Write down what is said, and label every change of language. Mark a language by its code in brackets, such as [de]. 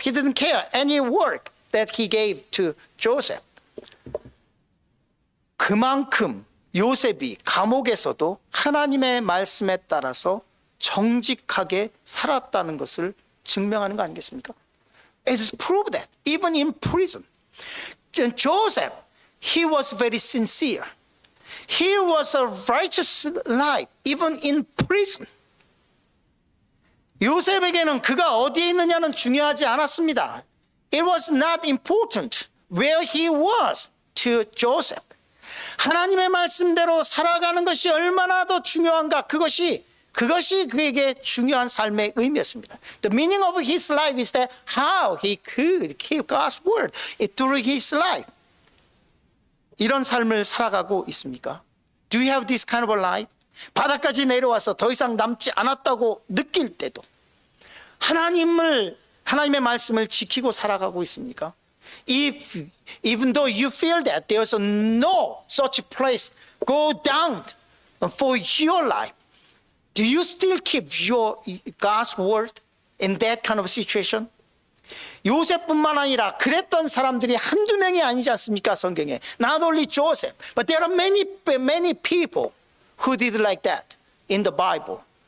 [en] He didn't care any work that he gave to Joseph. [ko] 그만큼 요셉이 감옥에서도 하나님의 말씀에 따라서 정직하게 살았다는 것을 증명하는 거 아니겠습니까? [en] It is proved that even in prison, Joseph, he was very sincere. He was a righteous life even in prison. [ko] 요셉에게는 그가 어디에 있느냐는 중요하지 않았습니다. [en] It was not important where he was to Joseph. [ko] 하나님의 말씀대로 살아가는 것이 얼마나 더 중요한가, 그것이 그에게 중요한 삶의 의미였습니다. [en] The meaning of his life is that how he could keep God's word through his life. [ko] 이런 삶을 살아가고 있습니까? [en] Do you have this kind of a life? [ko] 바닥까지 내려와서 더 이상 남지 않았다고 느낄 때도 하나님의 말씀을 지키고 살아가고 있습니까? [en] Even though you feel that there's no such place go down for your life, do you still keep your God's word in that kind of situation? [ko] 요셉뿐만 아니라 그랬던 사람들이 한두 명이 아니지 않습니까? 성경에. [en] Not only Joseph, but there are many people who did like that in the Bible.